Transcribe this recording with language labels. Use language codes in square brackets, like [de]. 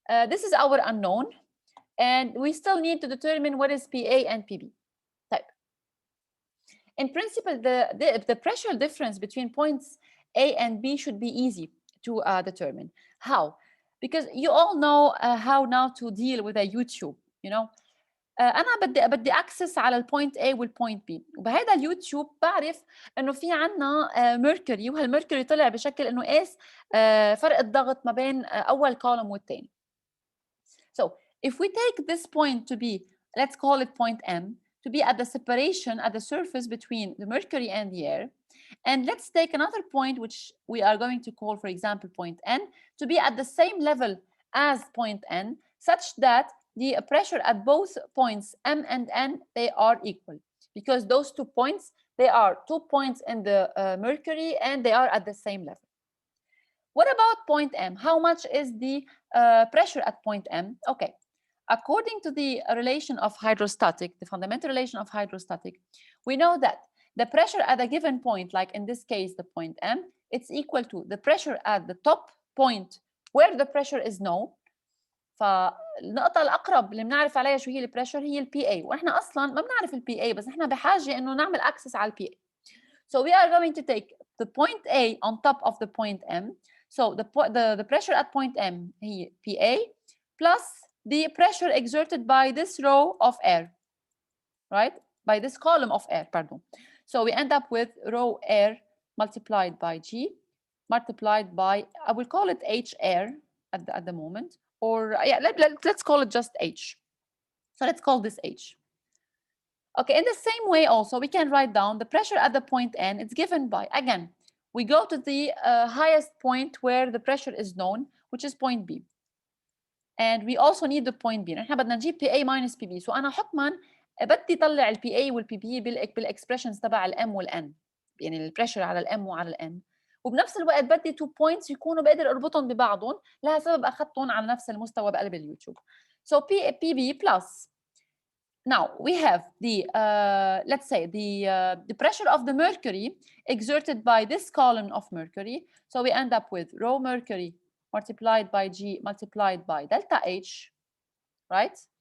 [en] This is our unknown, and we still need to determine what is PA and PB. Type. In principle, the pressure difference between points A and B should be easy to determine. How? Because you all know how now to deal with a YouTube, you know. [ar] انا بدي اكسس على البوينت A والبوينت B، وبهذا اليوتيوب بعرف انه في عندنا ميركوري، وهالميركوري طلع بشكل انه قاس فرق الضغط ما بين اول كولوم والثاني. [en] So if we take this point to be, let's call it point M, to be at the separation at the surface between the mercury and the air, and let's take another point which we are going to call, for example, point N, to be at the same level as point N, such that the pressure at both points M and N, they are equal, because those 2 points, they are 2 points in the mercury and they are at the same level. What about point M? How much is the pressure at point M? Okay, according to the relation of hydrostatic, the fundamental relation of hydrostatic, we know that the pressure at a given point, like in this case the point M, it's equal to the pressure at the top point where the pressure is known. [ar] فالنقطة الأقرب اللي بنعرف عليها شو هي البريشر هي البي اي، وإحنا أصلاً ما بنعرف البي اي، بس إحنا بحاجة إنه نعمل access على البي اي. [en] So we are going to take the point A on top of the point M. So the pressure at point M هي PA plus the pressure exerted by this row of air, right? By this column of air, pardon. So we end up with rho air multiplied by G multiplied by, I will call it H air at the moment, or yeah, let's call it just H. So let's call this H. Okay, in the same way also, we can write down the pressure at the point N. It's given by, again, we go to the highest point where the pressure is known, which is point B. And we also need the point B. [ar] نحن بدنا نجيب [en] PA minus PB. [ar] So أنا حكما بدي طلع ال PA وال PB بالاكسبريشنز تبع ال M وال N. يعني البريشر على ال M وعلى ال N. وبنفس الوقت بدي 2 points يكونوا بقدر اربطهم ببعضهم، لها سبب اخذتهم على نفس المستوى بقلب اليوتيوب. [en] So PB plus. Now we have the let's say the pressure of the mercury exerted by this column of mercury. So we end up with rho mercury multiplied by G multiplied by delta H, right?